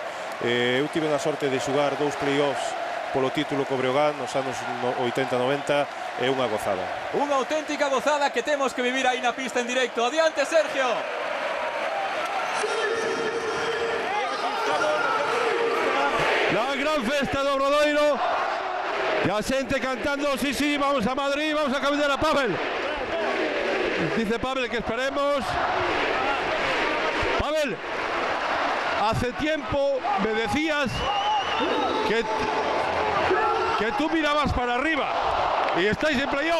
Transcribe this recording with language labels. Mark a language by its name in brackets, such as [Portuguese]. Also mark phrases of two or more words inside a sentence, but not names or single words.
[Galician] Eu tive a sorte de xogar 2 playoffs polo título co Breogán nos anos 80-90, é unha gozada. Unha auténtica gozada que temos que vivir aí na pista en directo. Adiante, Sergio. [Spanish] La gran [Galician] festa do Obradoiro. E a xente cantando, [Spanish] sí, vamos a Madrid, vamos a caminar a Pavel. Dice Pavel que esperemos. Pavel, hace tiempo me decías que tú mirabas para arriba y estáis en playoff.